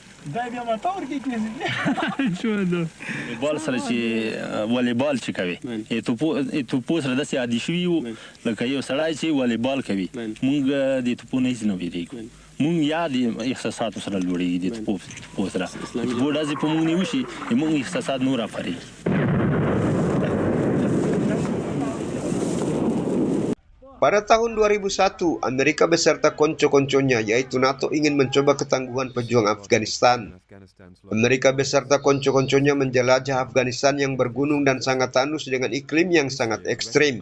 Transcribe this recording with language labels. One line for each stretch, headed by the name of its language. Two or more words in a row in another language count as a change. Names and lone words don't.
Pashto: بال سره چې والیبال چې کوي توپو سره داسې عادي شوي یو لکه یو سړی چې والیبال کوي مونږ د توپو نه هېڅ نه وېرېږو مونږ یا د احساساتو سره لوړېږي د توپو سره توپو ډزې په مونږ نه وشي مونږ احساسات نور راپارېږي.
Indonesian: Pada tahun 2001, Amerika beserta konco-konconya yaitu NATO ingin mencoba ketangguhan pejuang Afghanistan. Amerika beserta konco-konconya menjelajah Afghanistan yang bergunung dan sangat tandus dengan iklim yang sangat ekstrim.